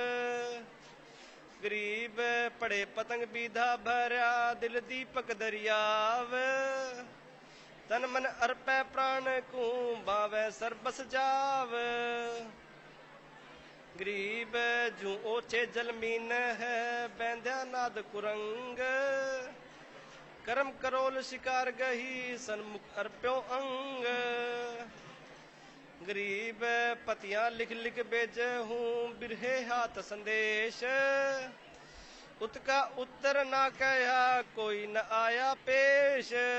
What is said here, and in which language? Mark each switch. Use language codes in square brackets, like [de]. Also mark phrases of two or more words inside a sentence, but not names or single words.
[hi] गरीब पड़े पतंग बीधा भरा दिल दीपक दरियाव, तन मन अर्पे प्राण को बावे सरबस जाव। गरीब जू ओछे जलमीन है बैंध्या नाद कुरंग, कर्म करोल शिकार गही सन्मुख अर्प्यो अंग। गरीब पतियां लिख लिख बेजे हूँ बिरहे हाथ संदेश, उत्का उत्तर ना कहा कोई न आया पेश।